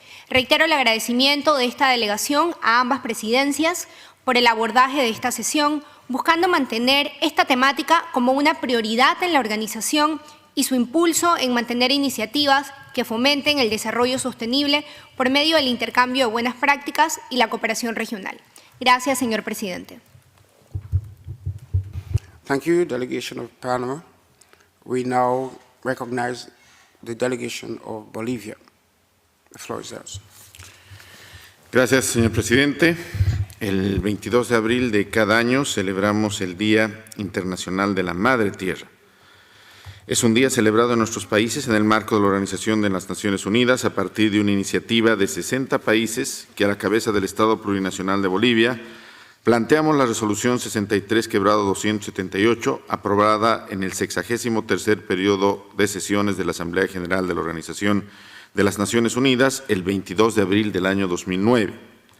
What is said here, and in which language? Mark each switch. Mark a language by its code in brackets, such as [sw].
[es] Reitero el agradecimiento de esta delegación a ambas presidencias por el abordaje de esta sesión, buscando mantener esta temática como una prioridad en la organización y su impulso en mantener iniciativas que fomenten el desarrollo sostenible por medio del intercambio de buenas prácticas y la cooperación regional. Gracias, señor presidente. [en] Thank you, Delegation of Panama. We now recognize the delegation of Bolivia. The floor is yours. [es] Gracias, señor presidente. El 22 de abril de cada año celebramos el Día Internacional de la Madre Tierra. Es un día celebrado en nuestros países en el marco de la Organización de las Naciones Unidas a partir de una iniciativa de 60 países que a la cabeza del Estado Plurinacional de Bolivia planteamos la Resolución 63/278 aprobada en el 63º periodo de sesiones de la Asamblea General de la Organización de las Naciones Unidas el 22 de abril del año 2009.